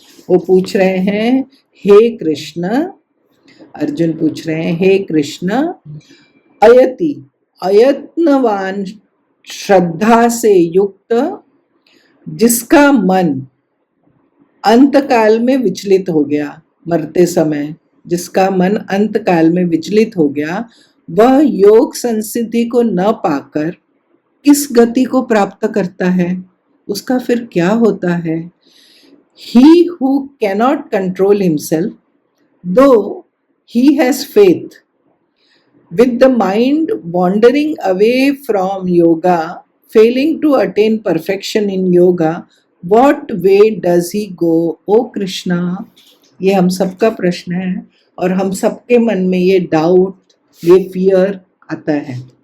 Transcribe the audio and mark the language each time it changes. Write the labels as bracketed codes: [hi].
[hi] वो पूछ रहे हैं, हे कृष्ण, अर्जुन पूछ रहे हैं, हे कृष्ण, अयति अयत्नवान श्रद्धा से युक्त जिसका मन अंतकाल में विचलित हो गया, मरते समय जिसका मन अंतकाल में विचलित हो गया, वह योग संसिद्धि को न पाकर किस गति को प्राप्त करता है, उसका फिर क्या होता है। [en] He who cannot control himself, though he has faith, with the mind wandering away from yoga, failing to attain perfection in yoga, what way does he go? [hi] O Krishna, ये हम सबका प्रश्न है, और हम सबके मन में ये डाउट, ये फियर आता है।